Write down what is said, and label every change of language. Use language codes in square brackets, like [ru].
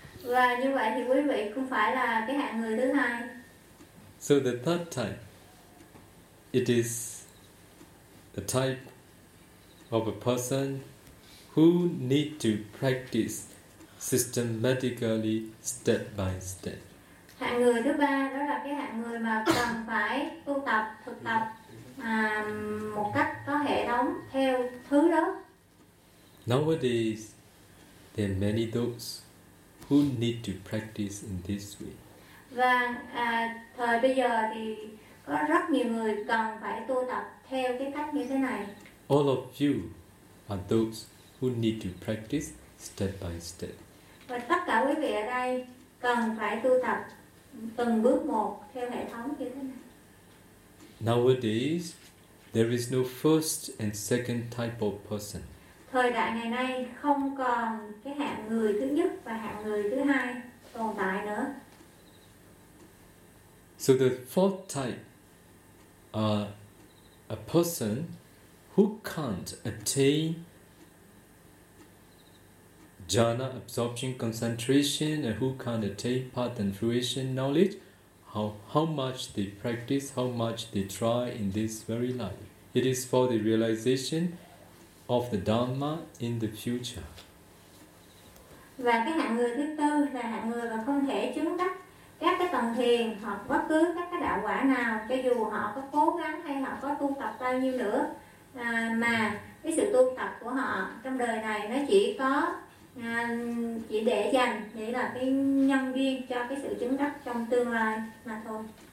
[vi] Và như vậy thì quý vị không phải là cái hạng người thứ hai. [en] So the third type, it is the type of a person who need to practice systematically, step by step. [vi] Hạng người thứ ba đó là cái hạng người mà cần phải tu tập, thực tập một cách có hệ thống theo thứ đó. [en] Nowadays, there are many those who need to practice in this way. [vi] Và thời bây giờ thì có rất nhiều người cần phải tu tập theo cái cách như thế này. [en] All of you are those who need to practice step by step. [vi] Và tất cả quý vị ở đây cần phải tu tập từng bước một theo hệ thống như thế này. [en] Nowadays, there is no first and second type of person. [vi] Thời đại ngày nay không còn cái hạng người thứ nhất và hạng người thứ hai tồn tại nữa. [en] So the fourth type are a person who can't attain jhana absorption concentration and who can't attain path and fruition knowledge, how much they practice, how much they try in this very life. It is for the realization of the Dhamma in the future. [vi] Và cái hạng người thứ tư là hạng người mà không thể chứng đắc các cái tầng thiền hoặc bất cứ các cái đạo quả nào, cho dù họ có cố gắng hay họ có tu tập bao nhiêu nữa, mà cái sự tu tập của họ trong đời này nó chỉ có chỉ để dành để là cái nhân duyên cho cái sự chứng đắc trong tương lai mà thôi.